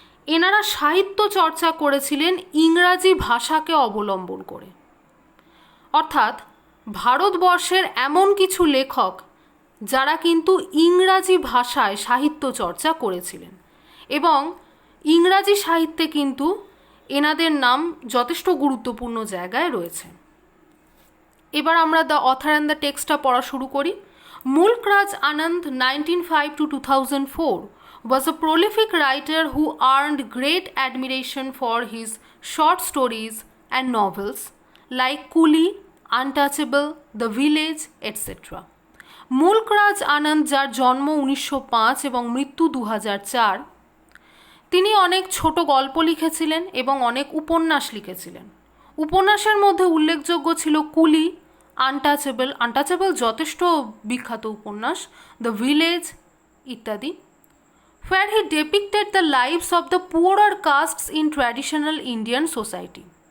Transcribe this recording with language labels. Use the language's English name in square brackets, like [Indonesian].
[Bangla] এনারা সাহিত্য চর্চা করেছিলেন ইংরাজি ভাষাকে অবলম্বন করে, অর্থাৎ ভারতবর্ষের এমন কিছু লেখক যারা কিন্তু ইংরাজি ভাষায় সাহিত্য চর্চা করেছিলেন, এবং ইংরাজি সাহিত্যে কিন্তু এনাদের নাম যথেষ্ট গুরুত্বপূর্ণ জায়গায় রয়েছে। এবার আমরা দ্য অথার অ্যান্ড দ্য টেক্সটটা পড়া শুরু করি। [English] Mulk Raj Anand, 1905 to 2004, was a prolific writer who earned great admiration for his short stories and novels like Coolie, Untouchable, The Village, etc. [Bangla] মুল্ক রাজ আনন্দ, যার জন্ম 1905 এবং মৃত্যু 2004, তিনি অনেক ছোট গল্প লিখেছিলেন এবং অনেক উপন্যাস লিখেছিলেন। উপন্যাসের মধ্যে উল্লেখযোগ্য ছিল কুলি, আনটাচেবল যথেষ্ট বিখ্যাত উপন্যাস, দ্য ভিলেজ ইত্যাদি, [English] where he depicted the lives of the poorer castes in traditional Indian society.